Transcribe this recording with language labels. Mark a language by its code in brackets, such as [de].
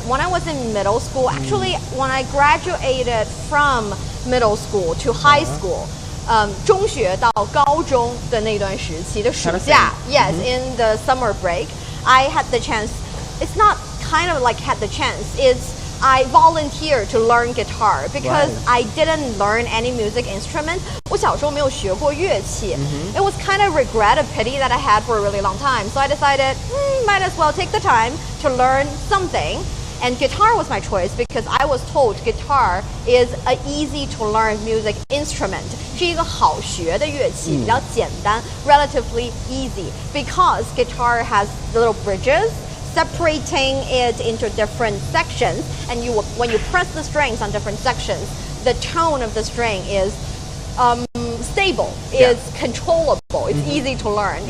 [en] When I was in middle school, actually when I graduated from middle school to high school, [zh] 中学到高中的那段时期的暑假, [en] yes, in the summer break, I had the chance. It's not kind of like had the chance. It's I volunteered to learn guitar because I didn't learn any music instrument. [zh] 我小时候没有学过乐器. [en] It was kind of regret, a pity that I had for a really long time. So I decided, might as well take the time to learn something. And guitar was my choice because I was told guitar is an easy to learn music instrument. [zh] 是一个好学的乐器，比较简单, [en] relatively easy, because guitar has little bridges separating it into different sections, and when you press the strings on different sections, the tone of the string is stable, it's controllable, it's easy to learn.